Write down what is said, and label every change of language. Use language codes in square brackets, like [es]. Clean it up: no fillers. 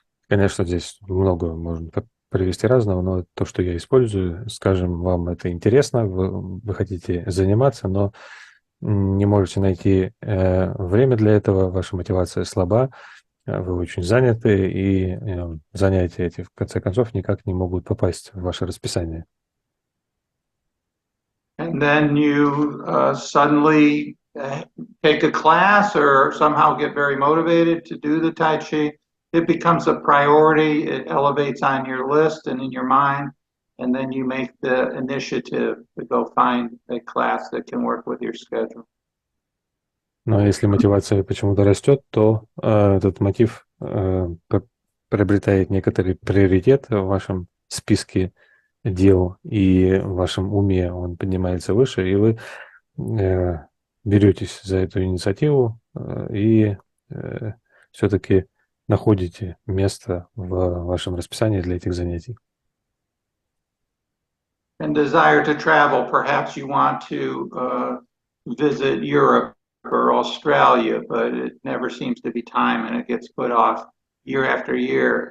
[ru] Конечно, здесь много можно привести разного, но то, что я использую, скажем, вам это интересно, вы хотите заниматься, но не можете найти время для этого, ваша мотивация слаба, вы очень заняты, и занятия эти, в конце концов, никак не могут попасть в ваше расписание. [en] And then you suddenly take a class or somehow get very motivated to do the Tai Chi. It becomes a priority, it elevates on your list and in your mind, and then you make the initiative to go find a class that can work with your schedule. [ru] Но если мотивация почему-то растет, то этот мотив приобретает некоторый приоритет в вашем списке дел, и в вашем уме он поднимается выше, и вы беретесь за эту инициативу и все-таки находите место в вашем расписании для этих занятий. [en] and desire to travel. Perhaps you want to visit Europe or Australia, but it never seems to be time and it gets put off year after year.